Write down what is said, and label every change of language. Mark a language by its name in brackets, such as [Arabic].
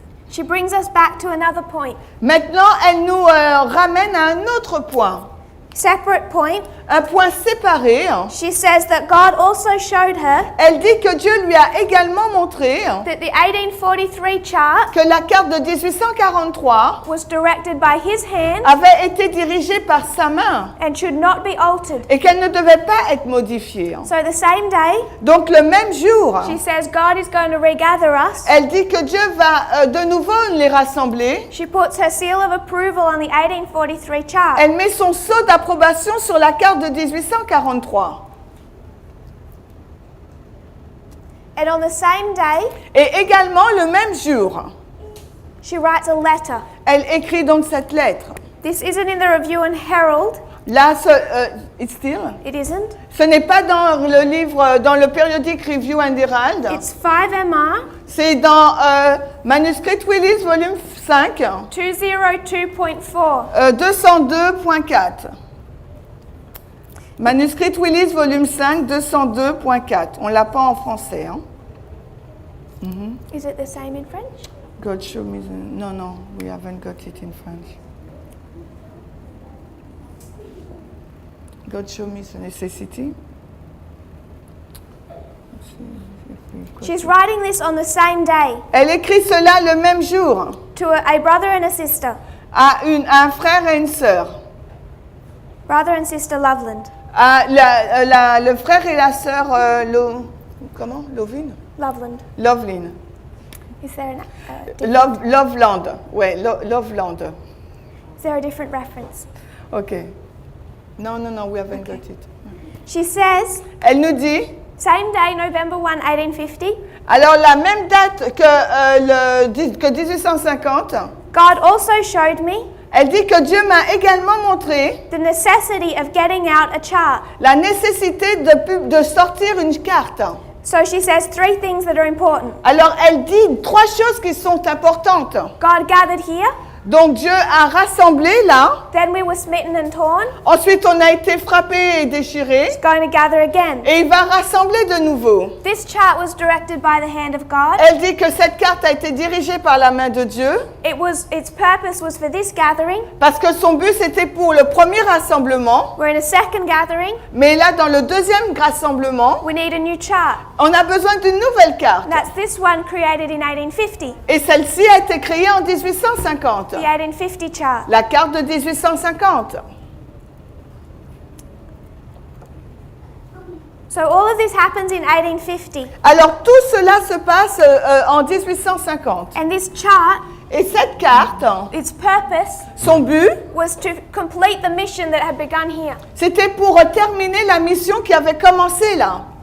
[English] She brings us back to another point. [French] Maintenant, elle nous ramène à un autre point. [English] Separate point. [French] Un point séparé. [English] She says that God also showed her [French] Elle dit que Dieu lui a également montré [English] that the 1843 chart [French] que la carte de 1843 [English] was directed by his hand [French] avait été dirigée par sa main [English] and should not be altered. [French] et qu'elle ne devait pas être modifiée. [English] So the same day, [French] Donc le même jour, [English] she says God is going to regather us. [French] elle dit que Dieu va de nouveau les rassembler. [English] She puts her seal of approval on the 1843 chart. [French] Elle met son sceau d'approbation sur la carte de 1843. [English] And on the same day, [French] Et également le même jour, [English] she writes a letter. [French] elle écrit donc cette lettre. [English] This isn't in the Review and Herald. Là, it's still. It isn't. [French] Ce n'est pas dans le livre, dans le périodique Review and Herald. [English] It's 5MR [French] C'est dans Manuscrit Willis, volume 5, 202.4. 202.4. Manuscrit Willis, volume 5, 202.4. On ne l'a pas en français. Hein? [English] Is it the same in French? God show me the... No, no, we haven't got it in French. God show me the necessity. She's writing this on the same day [French] Elle écrit cela le même jour [English] to a brother and a sister. [French] à un frère et une sœur. [English] Brother and sister Loveland. [French] À le frère et la sœur comment? Lovin? Loveland. Lovelin. [English] Is there an, [French] Loveland. Ouais, Loveland. [English] is there a different reference? OK. No, we haven't got it. She says, [French] Elle nous dit, [English] same day, November 1, 1850, [French] alors la même date que 1850, [English] God also showed me [French] elle dit que Dieu m'a également montré [English] the necessity of getting out a chart. [French] la nécessité de sortir une carte. [English] So she says 3 things that are important. [French] Alors elle dit 3 choses qui sont importantes. [English] God gathered here, [French] Donc Dieu a rassemblé là, [English] then we were smitten and torn. [French] ensuite on a été frappé et déchiré, [English] He's going to gather again. [French] et il va rassembler de nouveau. [English] This chart was directed by the hand of God. [French] Elle dit que cette carte a été dirigée par la main de Dieu, [English] Its purpose was for this gathering. [French] parce que son but c'était pour le premier rassemblement, [English] We're in a second gathering. [French] mais là dans le deuxième rassemblement, [English] We need a new chart. [French] on a besoin d'une nouvelle carte. [English] That's this one created in 1850. [French] Et celle-ci a été créée en 1850, [English] The 1850 chart. [French] la carte de 1850. [English] So all of this happens in 1850. [French] Alors tout cela se passe en 1850. [English] And this chart, [French] Et cette carte, [English] its purpose [French] son but, [English] was to complete the mission that had begun here. [French] c'était pour terminer la mission qui avait commencé là.